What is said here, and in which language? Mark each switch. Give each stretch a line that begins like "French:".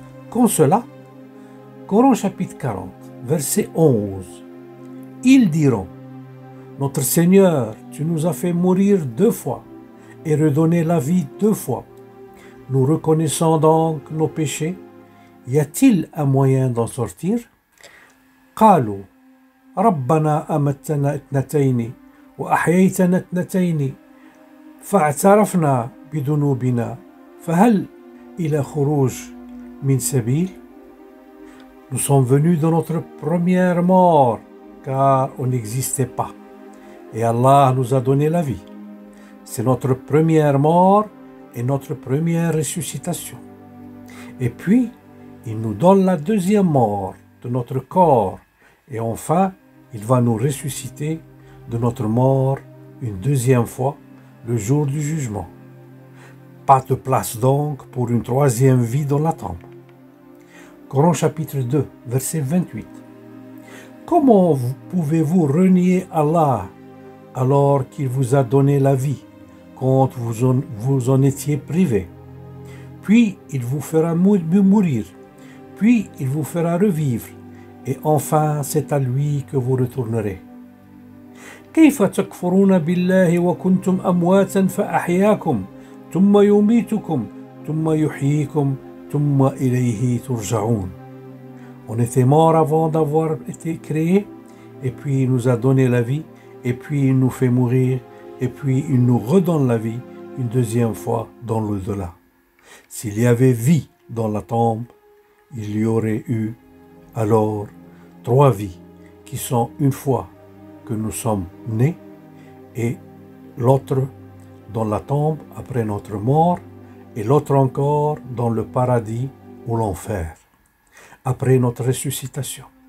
French: Comme cela, Coran chapitre 40, verset 11, ils diront, notre Seigneur, tu nous as fait mourir 2 fois et redonner la vie 2 fois. Nous reconnaissons donc nos péchés. Y a-t-il un moyen d'en sortir?
Arabic: قالوا ربنا أمتنا 2 وأحييتنا 2 فاعترفنا بذنوبنا فهل إلى خروج من سبيل?
French: Nous sommes venus de notre première mort car on n'existait pas et Allah nous a donné la vie. C'est notre première mort et notre première ressuscitation. Et puis, il nous donne la 2e mort de notre corps et enfin, il va nous ressusciter de notre mort une 2e fois le jour du jugement. Pas de place donc pour une 3e vie dans la tombe. Coran chapitre 2, verset 28. Comment pouvez-vous renier Allah alors qu'il vous a donné la vie quand vous en étiez privé? Puis il vous fera mourir, puis il vous fera revivre, et enfin c'est à lui que vous retournerez.
Arabic: كيف تكفرون بالله وكنتم أمواتا فأحياكم ثم يميتكم ثم يحييكم ثم إليه ترجعون.
French: On était mort avant d'avoir été créé, et puis il nous a donné la vie, et puis il nous fait mourir, et puis il nous redonne la vie une 2e fois dans l'au-delà. S'il y avait vie dans la tombe, il y aurait eu alors 3 vies qui sont une fois que nous sommes nés et l'autre dans la tombe après notre mort et l'autre encore dans le paradis ou l'enfer après notre ressuscitation.